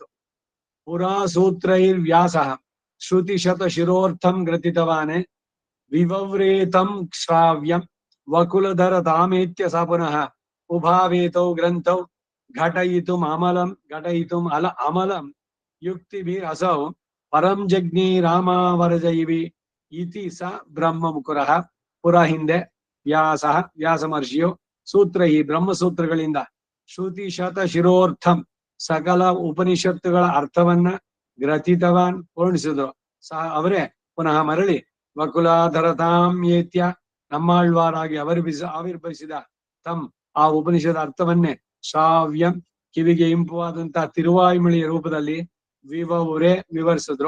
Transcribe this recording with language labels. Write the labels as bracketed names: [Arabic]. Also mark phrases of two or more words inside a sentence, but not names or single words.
[Sanskrit] ಪುರಾ ಸೂತ್ರೈರ್ ವ್ಯಾಸ ಶ್ರುತಿ ಶತ ಶಿರೋರ್ಥಂ ಗ್ರಥಿತವಾನೆ ವಿವವ್ರೇತಂ ಶ್ರಾವ್ಯಂ ವಕುಲಧರ ತಾಮೇತ್ಯ ಸ ಪುನಃ ಉಭಾವೇತೌ ಗ್ರಂಥೌ ಘಟಯಿತುಂ ಅಮಲಂ ಯುಕ್ತಿಭಿರ್ ಅಸೌ ಪರಂ ಜಜ್ಞಿ ರಾಮಾವರಜೈವಿ ಇತಿ ಸ ಬ್ರಹ್ಮ ಮುಕುರಃ. [Kannada] ಪುರ ಹಿಂದೆ ವ್ಯಾಸ ಮಹರ್ಷಿಯು ಸೂತ್ರೈ ಬ್ರಹ್ಮಸೂತ್ರಗಳಿಂದ [Sanskrit] ಶ್ರುತಿ ಶತ ಶಿರೋರ್ಥಂ [Kannada] ಸಕಲ ಉಪನಿಷತ್ತುಗಳ ಅರ್ಥವನ್ನ ಗ್ರಥಿತವಾನ್ ಪೂರ್ಣಿಸಿದ್ರು. ಅವರೇ ಪುನಃ ಮರಳಿ ವಕುಲಾಧರತಾಮ್ಯೇತ್ಯ ನಮ್ಮಾಳ್ವಾರಾಗಿ ಆವಿರ್ಭವಿಸಿದ ತಮ್ ಆ ಉಪನಿಷದ ಅರ್ಥವನ್ನೇ ಶ್ರಾವ್ಯಂ ಕಿವಿಗೆ ಇಂಪುವಾದಂತಹ ತಿರುವಾಯ್ಮಳಿಯ ರೂಪದಲ್ಲಿ ವಿವರಿಸಿದ್ರು.